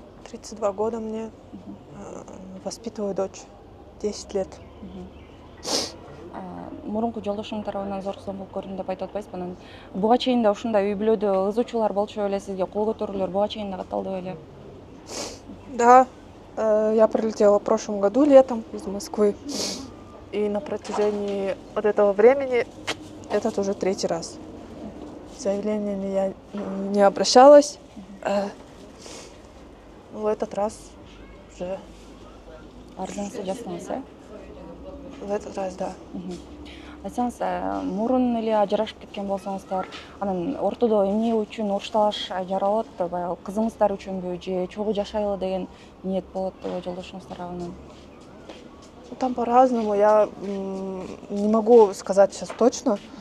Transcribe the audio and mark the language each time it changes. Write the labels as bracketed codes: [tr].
[ru] 32 года мне. Воспитываю дочь. 10 лет. [ky] Мурунку жолдошум тарабынан зорлук зомбулук көрдүм деп айтып атпайсызбы? Анан буга чейин да ушундай үй бүлөдө ызычуулар болчу беле, сизге кол көтөрүүлөр буга чейин да катталды беле? [ru] Да, я прилетела в прошлом году летом из Москвы. И на протяжении вот этого времени этот уже 3-й раз. С заявлениями я не обращалась. В этот раз уже... [ky] Арызыңызды жаздыңыз, э? [ru] В этот раз, да. [ky] Айтсаңыз, мурун эле ажырашып кеткен болсоңуздар, анан ортодо эмне үчүн уруш талаш жаралат, баягы кызыңыздар үчүнбү же чогуу жашайлы деген ниет болот жолдошуңуз тарабынан? [ru] Там по-разному. Я не могу сказать сейчас точно.